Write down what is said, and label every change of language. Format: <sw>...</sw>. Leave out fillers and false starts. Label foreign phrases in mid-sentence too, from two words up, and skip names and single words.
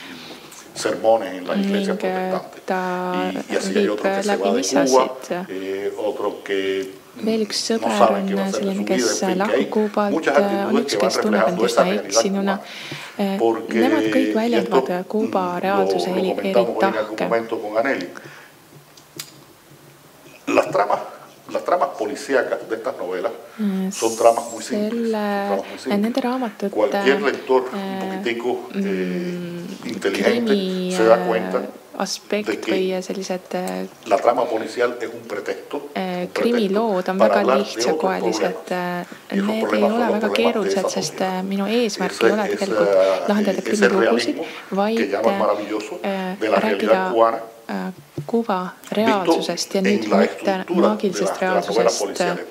<et>Ning ta viib läbi missasid. Veel üks sõber on selline, kes lahkub Kuubalt, on üks, kes tunneb end üsna eksinuna. Nemad kõik väljendavad Kuuba reaalsuse eri tahke.</et> <es>Las tramas policíacas de estas novelas son tramas muy simples.</es> <et>Nende raamatute</et> <es>cualquier lector un poquitico inteligente se da cuenta</es> <et>aspekt või sellised krimilood on väga lihtsakoelised. Need ei ole väga keerulised, sest minu eesmärk ei ole tegelikult lahendada krimilugusid, vaid rääkida Kuuba reaalsusest ja nüüd mitte maagilisest reaalsusest.</et>